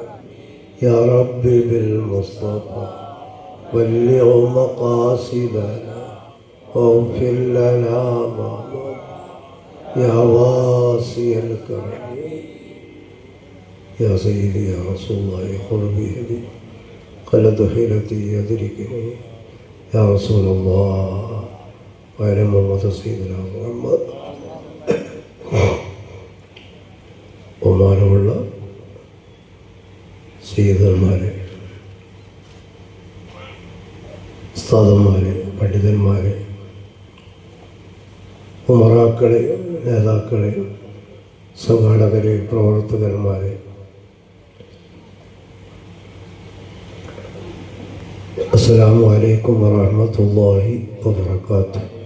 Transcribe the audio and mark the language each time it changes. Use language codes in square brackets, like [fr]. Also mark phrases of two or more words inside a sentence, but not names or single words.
[ar] يا ربي بالمصطفى بلغ مقاصدنا واغفر لنا ما مضى يا واسع الكرم. يا سيدي يا رسول الله خذ بيدي قلد حيلتي يدركني يا رسول الله وعلى محمد سيدنا محمد. [ml] ബഹുമാനമുള്ള സയ്യിദന്മാരെ, ഉസ്താദന്മാരെ, പണ്ഡിതന്മാരെ, ഉമറാക്കളെ, നേതാക്കളെ, സംഘാടകരെ, പ്രവർത്തകന്മാരെ, [ar] السلام عليكم ورحمة الله وبركاته.